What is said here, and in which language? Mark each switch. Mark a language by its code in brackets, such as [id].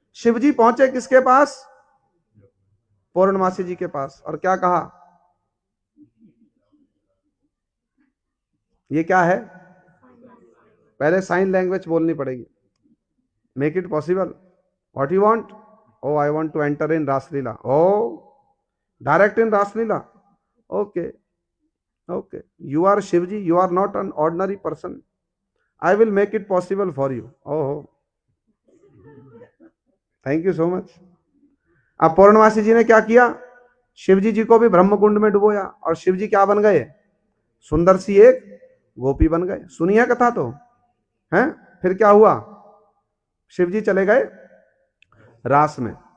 [hi] शिवजी पहुंचे किसके पास? पूर्णमासी जी के पास। और क्या कहा? ये क्या है? पहले साइन लैंग्वेज बोलनी पड़ेगी। [en] Make it possible. What you want? Oh I want to enter in Raslila. Oh direct in Raslila. Okay okay, you are Shivji, you are not an ordinary person. I will make it possible for you. Oh, thank you so much. [hi] अब पूर्णमासी जी ने क्या किया? शिवजी जी को भी ब्रह्मकुंड में डुबोया और शिवजी क्या बन गए? सुंदर सी एक गोपी बन गए। सुनिए कथा तो है। फिर क्या हुआ? शिवजी चले गए रास में।